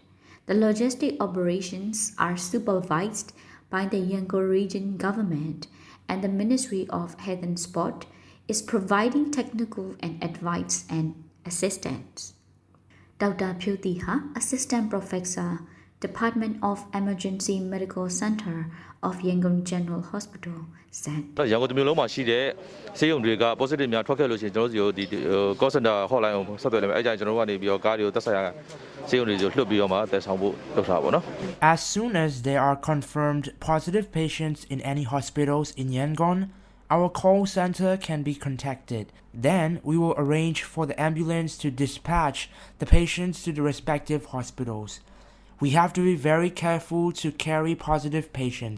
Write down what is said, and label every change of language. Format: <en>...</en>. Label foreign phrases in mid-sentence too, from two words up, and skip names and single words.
<en>The logistic operations are supervised by the Yangon region government, and the Ministry of Health and Sport is providing technical and advice and assistance. Dr. Pyo Tiha, Assistant Professor, Department of Emergency Medical Center of Yangon General Hospital, said.</en> <my>Yangon မြို့လုံးမှာရှိတဲ့ဆေးရုံတွေက positive များထွက်ခဲ့လို့ရှိရင်ကျွန်တော်တို့ဒီ</my> <en>call center hotline</en> <my>ကိုဆက်သွယ်လိုက်မယ်အဲကြရင်ကျွန်တော်တို့ကနေပြီးတော့ကားတွေကိုသက်ဆိုင်ရာဆေးရုံတွေကိုလွှတ်ပြီးတော့မှတက်ဆောင်ဖို့လုပ်ထားပါဘောနော်</my> <en>As soon as there are confirmed positive patients in any hospitals in Yangon, our call center can be contacted. Then we will arrange for the ambulance to dispatch the patients to the respective hospitals. We have to be very careful to carry positive patients.</en>